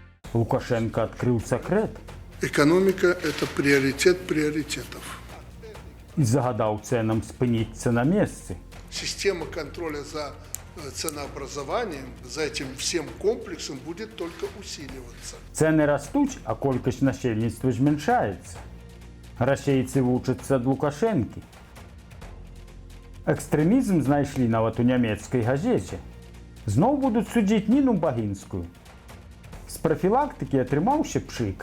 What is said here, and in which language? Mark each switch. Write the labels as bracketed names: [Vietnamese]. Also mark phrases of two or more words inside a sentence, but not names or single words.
[Russian] Лукашенко открыл секрет Экономика – это приоритет приоритетов. [Belarusian] и загадал ценам спыниться на месте. [Russian] Система контроля за ценообразованием, за этим всем комплексом будет только усиливаться. Цены растут, [Belarusian] а колькость насельніцтва зменшаецца. Расейцы вучацца ад Лукашэнкі. Экстрэмізм знайшлі нават у нямецкай газеце. Зноў будуць судзіць Ніну Багінскую. З прафілактыкі атрымаўся пшык.